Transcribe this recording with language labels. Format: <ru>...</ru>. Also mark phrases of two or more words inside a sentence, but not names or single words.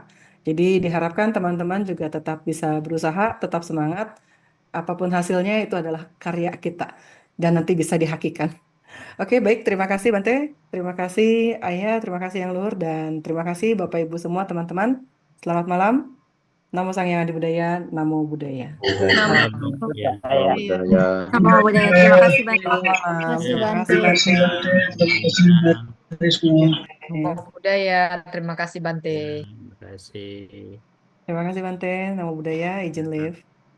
<id>Jadi diharapkan teman-teman juga tetap bisa berusaha, tetap semangat. Apapun hasilnya itu adalah karya kita dan nanti bisa dihakikan. Oke, baik. Terima kasih Bante. Terima kasih Ayah, terima kasih Yang Luhur, dan terima kasih Bapak Ibu semua teman-teman. Selamat malam.</id> <pi>Namo Sang Hyang Adi Budaya, Namo Buddhaya.</pi> <id>Ya.</id> <pi>Namo Buddhaya.</pi> <id>Terima kasih Bante. Terima kasih Bante.</id> <pi>Namo Buddhaya.</pi> <id>Terima kasih Bante. Terima kasih. Terima kasih Bante.</id> <pi>Namo Buddhaya.</pi> <id>Izin live.</id>